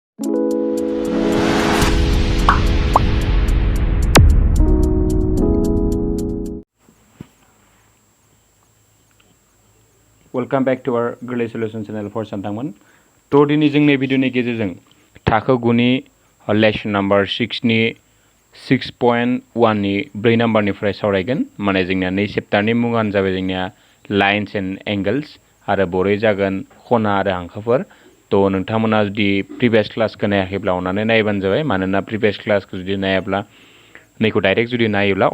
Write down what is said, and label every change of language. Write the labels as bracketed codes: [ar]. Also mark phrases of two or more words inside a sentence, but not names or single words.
[en] Welcome back to our Gwrlwi Solution channel for Santangman. [brx] To dini जोंनि भिडिअनि गेजेरजों थाखो 9 नि [en] lesson number [brx] 6 नि 6.1 नि 4 नम्बरनिफ्राय सावरायगोन माने जोंनिया नै चेप्टारनि मुङानो जाबाय जोंनिया [en] lines and angles [brx] आरो बरै जागोन खना आरो हांखोफोर तो नोंथांमोना जुदि प्रिभियास क्लासखौ नायाखैब्ला अननानै नायबानो जाबाय मानोना प्रिभियास क्लासखौ जुदि नायाब्ला नैखौ डाइरेक्ट जुदि नायोब्ला